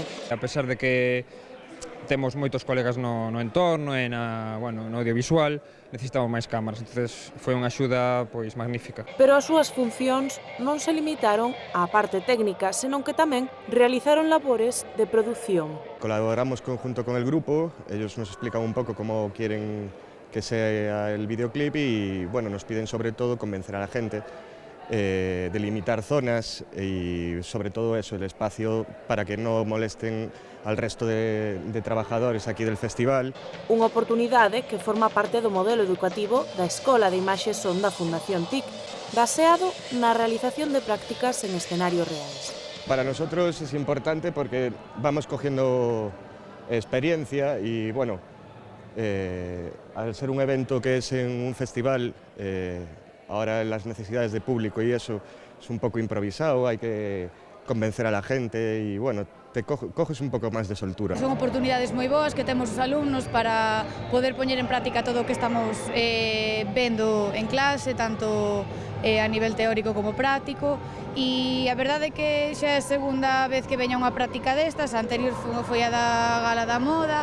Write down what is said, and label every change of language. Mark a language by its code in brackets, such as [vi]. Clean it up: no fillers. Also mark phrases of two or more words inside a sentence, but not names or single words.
[gl] A pesar de que temos moitos colegas no entorno e no audiovisual, necesitamos máis cámaras, entonces foi unha axuda pois magnífica. Pero as súas funcións non se limitaron á parte técnica, senón que tamén realizaron labores de produción. [es] Colaboramos junto con el grupo, ellos nos explican un poco cómo quieren que sea el videoclip y bueno, nos piden sobre todo convencer a la gente, delimitar zonas y sobre todo eso, el espacio para que no molesten al resto de trabajadores aquí del festival. [gl] Unha oportunidade que forma parte do modelo educativo da Escola de Imaxe Son da Fundación TIC, baseado na realización de prácticas en escenarios reais. [es] Para nosotros es importante porque vamos cogiendo experiencia y bueno, al ser un evento que es en un festival, ahora las necesidades de público y eso es un poco improvisado, hay que convencer a la gente y bueno, te coges [gl] un pouco máis de soltura. Son oportunidades moi boas que temos os alumnos para poder poñer en práctica todo o que estamos vendo en clase, tanto a nivel teórico como práctico, e a verdade é que xa é a segunda vez que veña unha práctica destas, a anterior foi a da Gala da Moda.